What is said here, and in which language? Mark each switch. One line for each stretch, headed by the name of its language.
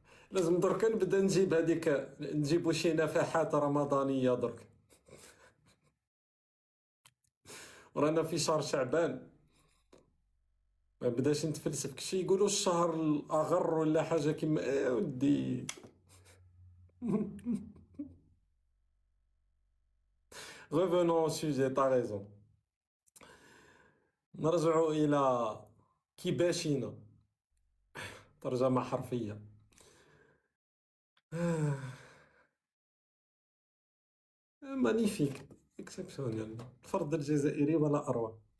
Arabic: لازم درك نبدا نجيب هذيك، نجيبو شي نفحات رمضانية درك. ورانا في شهر شعبان، ما بداش نتفلسف كشي يقولوا الشهر الأغر ولا حاجة كيما ودي.
French: Revenons au sujet, t'as raison.
Arabic: نرجع إلى كيباشينا، ترجمة حرفية. مانيفيك، اكسبسيونيل، الفرد الجزائري ولا أروع.